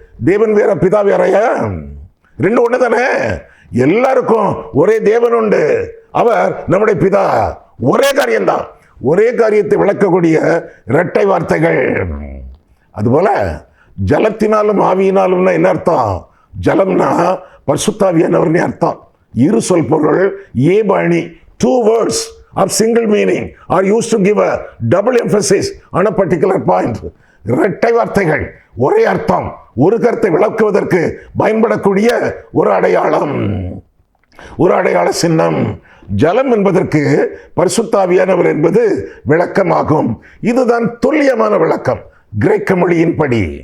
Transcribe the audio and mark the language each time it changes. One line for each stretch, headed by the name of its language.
Tamil: தேவன் வேற, பிதா வேறையா? 2 ஒன்று தானே. எல்லாருக்கும் ஒரே தேவன் உண்டு, அவர் நம்முடைய பிதா. ஒரே காரியம்தான், ஒரே காரியத்தை விளக்கக்கூடிய இரட்டை வார்த்தைகள். அதுபோல ஜலத்தினாலும் ஆவியினாலும் என்ன அர்த்தம்? ஜலம்னா பரிசுத்தாவியானவர்னு அர்த்தம். இரு சொல் பொருள் ஏபு அணி.
English: 2 words of single meaning are used to give a double emphasis on a particular point.
Tamil: இரட்டை வார்த்தைகள், ஒரே அர்த்தம், ஒரு கருத்தை விளக்குவதற்கு பயன்படக்கூடிய ஒரு அடையாளம், ஒரு அடையாள சின்னம். ஜலம் என்பதற்கு பரிசுத்தாவியானவர் என்பது விளக்கமாகும். இதுதான் துல்லியமான விளக்கம் கிரேக்க மொழியின்படி.